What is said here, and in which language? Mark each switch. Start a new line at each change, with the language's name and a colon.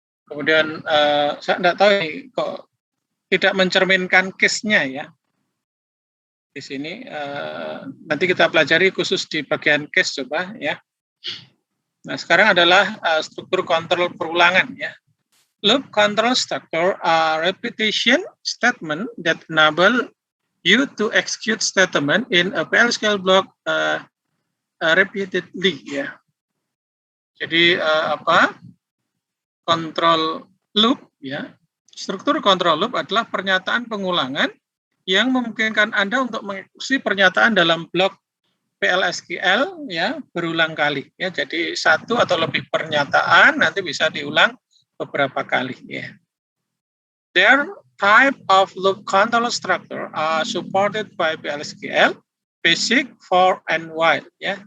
Indonesian: Kemudian saya tidak tahu nih, kok tidak mencerminkan case-nya, ya. Di sini nanti kita pelajari khusus di bagian case coba, ya. Nah, sekarang adalah struktur kontrol perulangan, ya.
English: Loop control structure are repetition statement that enable you to execute statement in a PLSQL block repeatedly, ya.
Indonesian: Jadi kontrol loop, ya. Struktur kontrol loop adalah pernyataan pengulangan yang memungkinkan Anda untuk mengeksekusi pernyataan dalam blok PLSQL, ya, berulang kali, ya. Jadi satu atau lebih pernyataan nanti bisa diulang beberapa kali, ya.
English: Their type of loop control structure are supported by PLSQL, basic, for, and while, ya.